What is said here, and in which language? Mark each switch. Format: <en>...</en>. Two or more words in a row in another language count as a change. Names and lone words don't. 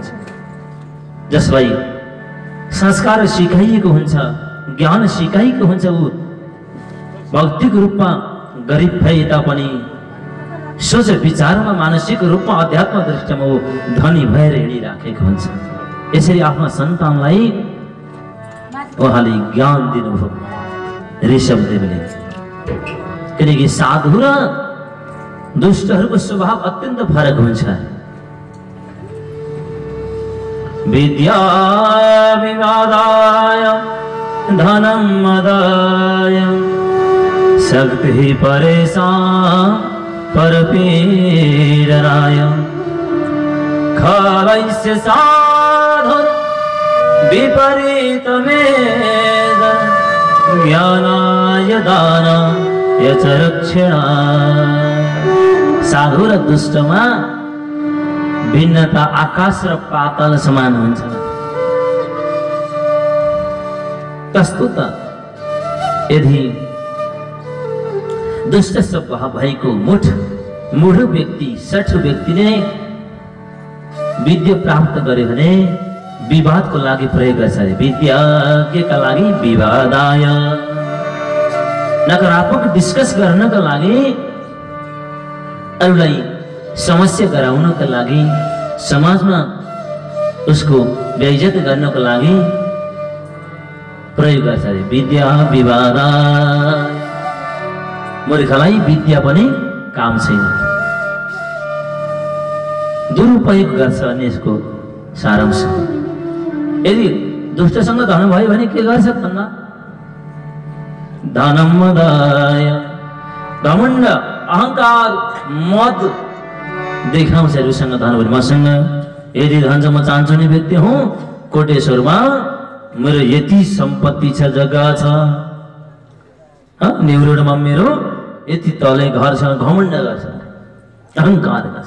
<ne>जसलाई संस्कार सिकाइएको हुन्छ, ज्ञान सिकाइएको हुन्छ, ऊ भौतिक रूपमा गरिब भए तापनि सोच विचारमा मानसिक रूपमा अध्यात्म दृष्टिमा ऊ धनी भएर हिँडिराखेको हुन्छ। यसरी आफ्ना सन्तानलाई उहाँले ज्ञान दिनुभयो ऋषभदेवले। किनकि साधु र दुष्टहरूको स्वभाव अत्यन्त फरक हुन्छ।</ne> <sa>विद्या विवादाय धनं मदाय शक्ति परेशान परपीडनाय, खलैस्य साधुर विपरीतमेद, ज्ञानाय दानाय च रक्षणाय।</sa> <ne>साधु र दुष्टमा भिन्नता आकाश र पाताल समान हुन्छ। कस्तो त यदि दुष्ट स्वभाव भएको मूढ व्यक्ति सठ व्यक्तिले विद्या प्राप्त गर्यो भने विवादको लागि प्रयोग गर्छ। विद्या केका लागि? विवादाय, नकारात्मक डिस्कस गर्नका लागि, अरूलाई समस्या गराउनका लागि, समाजमा उसको बेइज्जत गर्नको लागि प्रयोग गर्छ।</ne> <sa>विद्या विवादाय।</sa> <ne>मूर्खलाई विद्या पनि काम छैन, दुरुपयोग गर्छ अनि यसको सारांश। यदि दुष्टसँग धन भयो भने के गर्छ भन्दा</ne> <sa>धनम मदाय,</sa> <ne>घमण्ड अहंकार मद देखाउँछ। अरूसँग धन भयो, मसँग यदि धन छ म चाहन्छु नि व्यक्ति हुँ, कोटेश्वरमा मेरो यति सम्पत्ति छ, जग्गा छ, नेउरोडमा मेरो यति तले घर छ, घमण्ड गर्छ, अहंकार गर्छ।</ne>